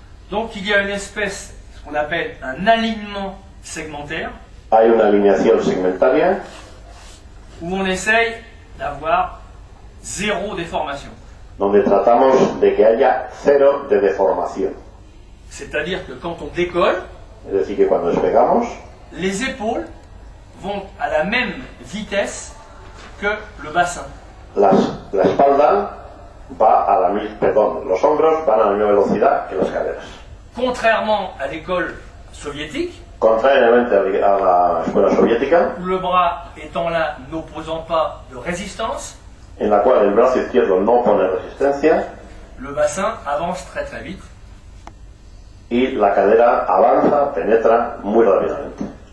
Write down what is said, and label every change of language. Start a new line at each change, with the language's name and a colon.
French: Donc il y a une espèce, ce qu'on appelle un alignement segmentaire,
Spanish: Hay una alineación segmentaria
French: où on essaye d'avoir zéro déformation.
Spanish: donde tratamos de que haya cero de deformación.
French: C'est-à-dire que quand on décolle,
Spanish: Es decir, que cuando despegamos,
French: les épaules vont à la même vitesse que le bassin.
Spanish: la espalda va a la misma, perdón, los hombros van a la misma velocidad que las caderas.
French: Contrairement à l'école soviétique,
Spanish: Contrariamente a la escuela soviética,
French: où le bras étant là n'opposant pas de résistance,
Spanish: en la cual el brazo izquierdo no pone resistencia
French: le bassin avance très très vite.
Spanish: y la cadera avanza, penetra muy rápidamente.